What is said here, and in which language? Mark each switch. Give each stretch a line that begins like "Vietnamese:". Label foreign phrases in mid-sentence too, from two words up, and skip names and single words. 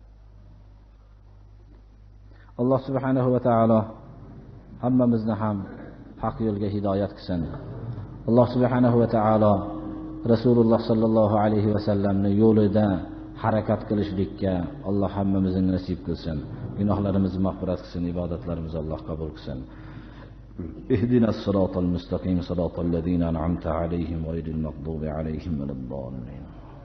Uzbek: Alloh
Arabic: سبحانه وتعالى
Uzbek: hammamizni ham haq yo'lga hidoyat qilsin. Alloh
Arabic: سبحانه وتعالى
Uzbek: Rasululloh
Arabic: صلى الله عليه و
Uzbek: sallamning yo'lida harakat qilishlikka Alloh hammamizni nasib qilsin. Gunohlarimizni mag'firat qilsin, ibodatlarimizni Alloh qabul qilsin.
Arabic: اهدنا الصراط المستقيم، صراط الذين أنعمت عليهم غير المغضوب عليهم ولا الضالين.